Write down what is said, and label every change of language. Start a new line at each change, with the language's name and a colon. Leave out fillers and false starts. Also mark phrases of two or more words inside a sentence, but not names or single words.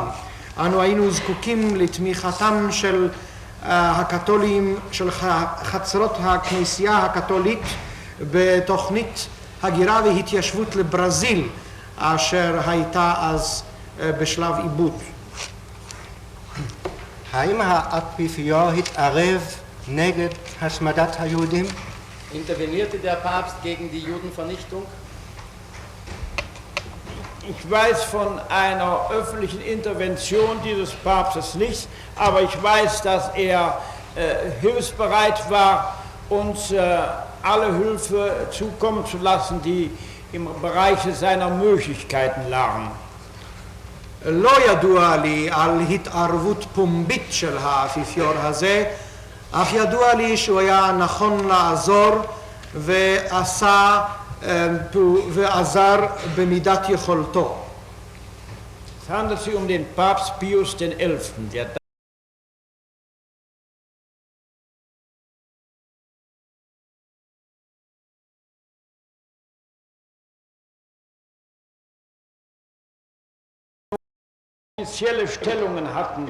Hebrew: אנו היינו זקוקים לתמיכתם של הקתולים, של חצרות הכנסייה הקתולית בתוכנית הגירה והתיישבות לברזיל, אשר הייתה אז בשלב עיבוד. האם האפיפיור התערב נגד השמדת היהודים?
German: Intervenierte der Papst gegen die Judenvernichtung? Ich weiß von einer öffentlichen Intervention dieses Papstes nichts, aber ich weiß, dass er hilfsbereit war, uns alle Hilfe zukommen zu lassen, die im Bereich seiner Möglichkeiten lagen.
Hebrew: לא ידוע לי על התערבות פומבית של האפיפיור הזה, אך ידוע לי שהוא היה נכון לעזור ועזר במידת יכולתו.
German: Es handelt sich den Papst Pius XI., der offizielle Stellungen hatten.